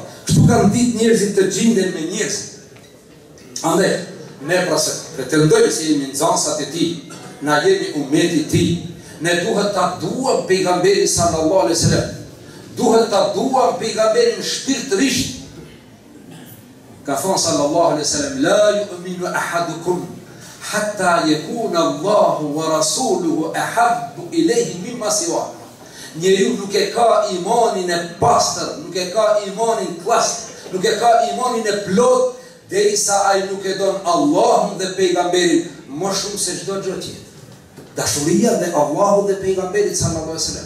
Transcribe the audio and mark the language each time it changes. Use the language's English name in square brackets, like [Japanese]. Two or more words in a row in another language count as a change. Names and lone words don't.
[Albanian] Kështu kanë ditë njerëzit të gjinden me njerëzit. Ande, ne prase, pretendojmë se jemi nxënësat e tij, na jemi ummeti I tij, ne duhet ta duam pejgamberin [Arabic] صلى الله عليه وسلم. [Albanian] Duhet ta duam pejgamberin shpirtërisht. Ka thonë [Arabic] صلى الله عليه وسلم لا يؤمن أحدكم حتى يكون الله ورسوله أحب إليه مما سوى. [Albanian] Njeriu nuk e ka imanin e pastër, nuk e ka imanin klast, nuk e ka imanin e plot, derisa ai nuk e don Allahun dhe pejgamberin më shumë se çdo gjë tjetër. Dashuria dhe Allahut dhe pejgamberit [Arabic] صلى الله عليه وسلم.